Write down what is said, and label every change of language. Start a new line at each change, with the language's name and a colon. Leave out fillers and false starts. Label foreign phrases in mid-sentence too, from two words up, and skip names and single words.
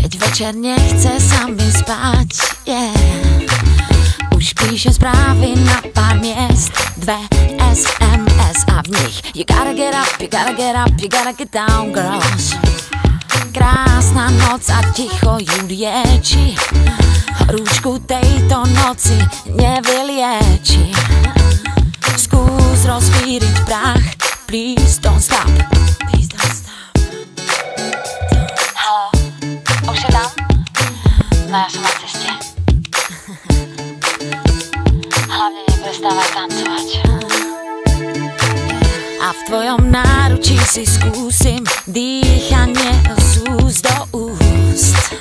Slovak: Večer nechce sa mi spať, Už píše správy na pár miest, 2 SMS a v nich
English: You gotta get up, you gotta get up, you gotta get down, girls.
Slovak: Krásna noc a ticho ju lieči, horúčku tejto noci nevylieči. Skús rozvíriť prach,
English: please don't stop. Please don't stop.
Slovak: Haló, už je tam? No ja som na ceste. Hlavne neprestávaj tancovať. A v tvojom náručí si skúsim dýchanie z úst do úst.